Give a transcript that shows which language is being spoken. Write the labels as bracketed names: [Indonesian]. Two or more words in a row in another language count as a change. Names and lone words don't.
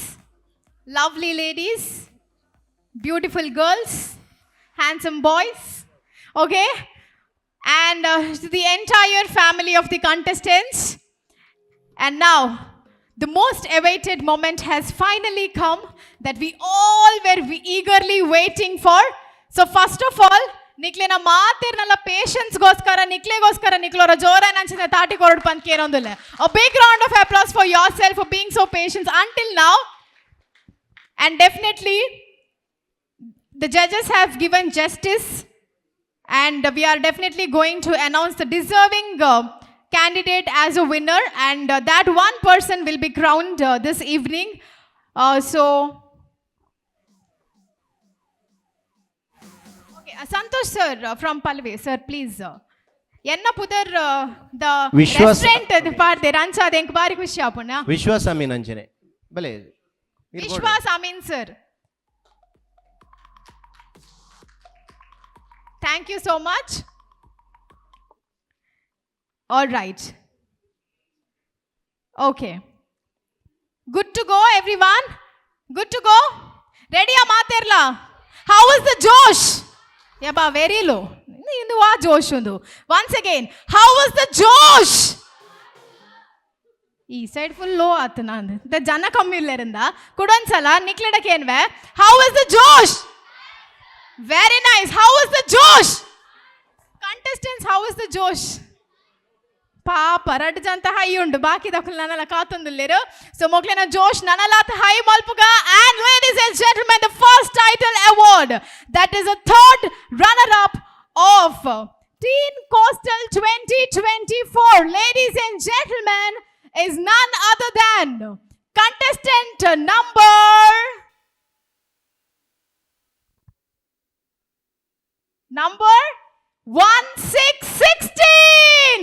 [English] Lovely ladies, beautiful girls, handsome boys. Okay. And to the entire family of the contestants. And now, the most awaited moment has finally come that we all were eagerly waiting for. So first of all, [Tulu] ನಿಕ್ಲೆನ ಮಾತಿರ್ನಲ್ಲ ಪೇಷನ್ಸ್ ಗೋಸ್ಕರ ನಿಕ್ಲೆಗೋಸ್ಕರ ಜೋರ ನಂಚಿನ ತಾಟಿ ಕೊರಡು ಪಂತ್ ಕೇರೊಂದಿಲ್ಲ. [English] A big round of applause for yourself for being so patient until now. And definitely the judges have given justice, and we are definitely going to announce the deserving candidate as a winner, and that one person will be crowned this evening. Santosh sir from Palve sir, please. [Tulu] Enna pudar [English] the restaurant [Tulu] parde rancha denk bari khushi apuna. Vishwas Amin anjane bale [English] Vishwas Amin sir, thank you so much. All right, okay, good to go everyone, good to go, ready a materla. How is the josh? Yaba very low. [Tulu] Indu va josh undu. [English] Once again, how was the josh? [Tulu] ಈ [English] side full low [Tulu] ಆತು. ನಂದು ಜನ ಕಮ್ಮಿ ಇಲ್ಲರಿಂದ ಕುಡೊಂದ್ಸಲ ನಿಕ್ಲೆಡಕ್ಕೆ ಏನ್ವೆ. [English] How was the josh? Very nice. How was the josh? Contestants, how was the josh? [Tulu] ಪಾಪ ರಡ್ ಜಂತ ಹೈ ಉಂಡು, ಬಾಕಿ ದಕ್ಕಲು ನನ್ನಲ್ಲ ಕಾತೊಂದಿಲ್ಲೇರು. ಸೊ ಮೊಕ್ಲಿನ ಜೋಶ್ ನನ್ನಲಾತ ಹೈ ಮಲ್ಪುಗ. [English] And ladies and gentlemen, the first title award, that is a third runner-up of Teen Coastal 2024, ladies and gentlemen, is none other than contestant number 16.